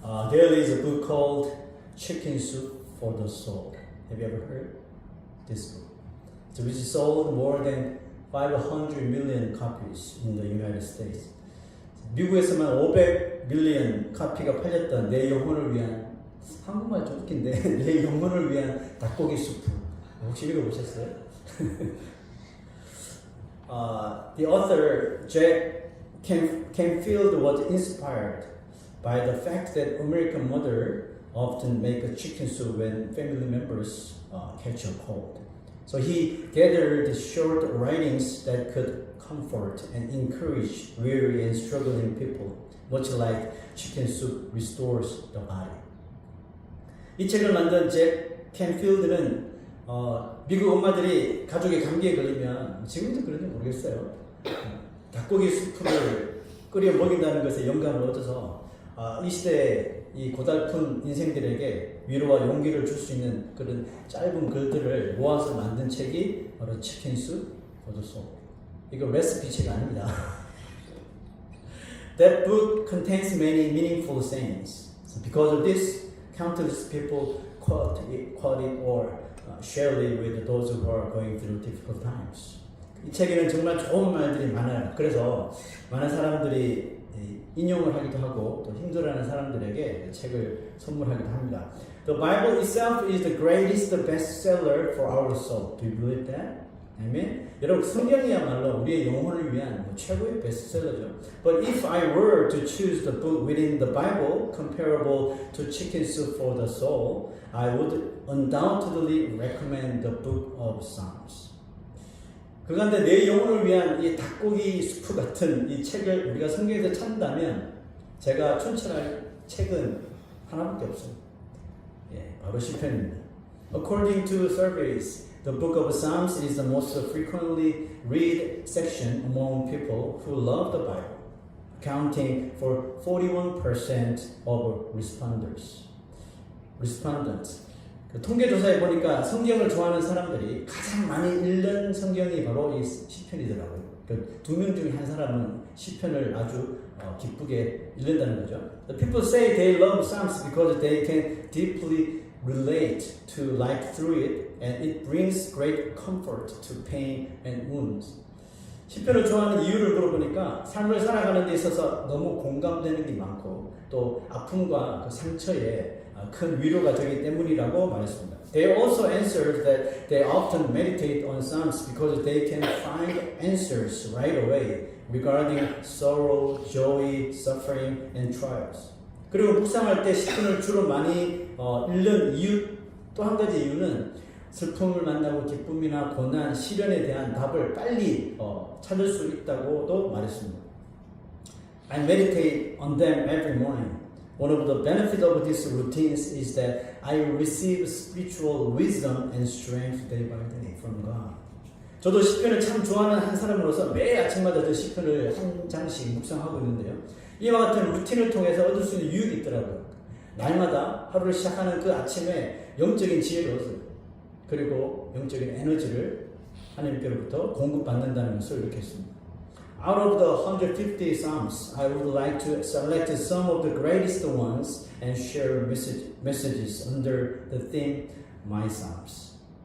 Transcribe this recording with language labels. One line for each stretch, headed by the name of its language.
English: There is a book called Chicken Soup for the Soul. Have you ever heard this book? So which sold more than 500 million copies in the United States.
Korean: 미국에서만 500 밀리언 카피가 팔렸던 내 영혼을 위한, 한국말 좀 웃긴데, 내 영혼을 위한 닭고기 수프. 혹시 읽어보셨어요?
English: The author Jack Canfield was inspired by the fact that American mother often make a chicken soup when family members catch a cold. So he gathered short writings that could comfort and encourage weary and struggling people, much like chicken soup restores the body.
Korean: 이 책을 만든 잭 캔필드는 미국 엄마들이 가족의 감기에 걸리면, 지금도 그런지 모르겠어요, 닭고기 수프를 끓여 먹인다는 것에 영감을 얻어서 이 시대에 이 고달픈 인생들에게 위로와 용기를 줄 수 있는 그런 짧은 글들을 모아서 만든 책이 바로 치킨 숲
English: for the soul.
Korean: 이거 레시피 책 아닙니다.
English: That book contains many meaningful sayings. So because of this, countless people quote it or share it with those who are going through difficult times.
Korean: 이 책에는 정말 좋은 말들이 많아요. 그래서 많은 사람들이 인용을 하기도 하고 또 힘들어하는 사람들에게 책을 선물하기도 합니다.
English: The Bible itself is the greatest bestseller for our soul. Do you believe that? Amen.
Korean: 여러분, 성경이야말로 우리의 영혼을 위한 최고의 베스트셀러죠.
English: But if I were to choose the book within the Bible comparable to Chicken Soup for the Soul, I would undoubtedly recommend the book of Psalms.
Korean: 그런데 내 영혼을 위한 이 닭고기 수프 같은 이 책을 우리가 성경에서 찾는다면 제가 추천할 책은 하나밖에 없어요. 바로 시편입니다.
English: According to surveys, the book of Psalms is the most frequently read section among people who love the Bible, accounting for 41% of respondents.
Korean: 그 통계조사에 보니까 성경을 좋아하는 사람들이 가장 많이 읽는 성경이 바로 이 시편이더라고요. 그 2명 중에 한 사람은 시편을 아주 기쁘게 읽는다는 거죠.
English: The people say they love Psalms because they can deeply relate to life through it, and it brings great comfort to pain and wounds.
Korean: 시편을 좋아하는 이유를 물어보니까 삶을 살아가는 데 있어서 너무 공감되는 게 많고 또 아픔과 그 상처에 큰 위로가 되기 때문이라고 말했습니다.
English: They also answered that they often meditate on Psalms because they can find answers right away regarding sorrow, joy, suffering, and trials.
Korean: 그리고 묵상할 때 시편을 주로 많이 읽는 이유, 또 한 가지 이유는 슬픔을 만나고 기쁨이나 고난, 시련에 대한 답을 빨리 찾을 수 있다고도 말했습니다.
English: I meditate on them every morning. One of the benefits of these routines is that I receive spiritual wisdom and strength day by day from God.
Korean: 저도 시편을 참 좋아하는 한 사람으로서 매일 아침마다 저 시편을 한 장씩 묵상하고 있는데요. 이와 같은 루틴을 통해서 얻을 수 있는 유익이 있더라고요. 날마다 하루를 시작하는 그 아침에 영적인 지혜를 얻어요. 그리고 영적인 에너지를 하나님께로부터 공급받는다는 것을 느꼈습니다.
English: Out of the 150 Psalms, I would like to select some of the greatest ones and share messages under the theme, My Psalms.